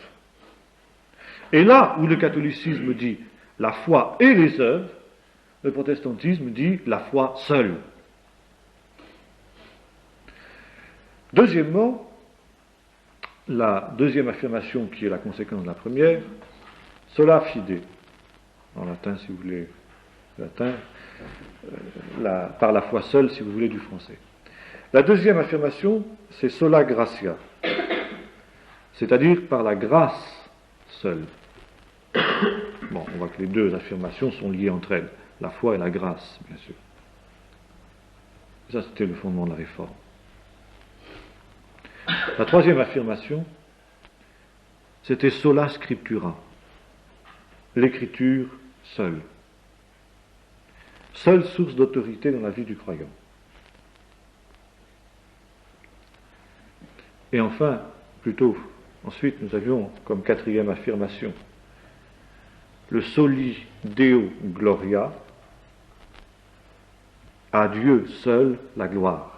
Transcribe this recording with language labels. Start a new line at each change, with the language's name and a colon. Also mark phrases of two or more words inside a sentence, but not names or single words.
French: Et là où le catholicisme dit la foi et les œuvres, le protestantisme dit la foi seule. Deuxièmement, la deuxième affirmation qui est la conséquence de la première,
Latin: sola fide,
French: en latin si vous voulez, latin, par la foi seule si vous voulez du français. La deuxième affirmation, c'est
Latin: sola gratia,
French: c'est-à-dire par la grâce seule. Bon, on voit que les deux affirmations sont liées entre elles, la foi et la grâce, bien sûr. Ça, c'était le fondement de la réforme. La troisième affirmation, c'était
Latin: sola scriptura,
French: l'écriture seule. Seule source d'autorité dans la vie du croyant. Et enfin, plutôt, ensuite, nous avions comme quatrième affirmation le
Latin: soli Deo Gloria,
French: à Dieu seul la gloire.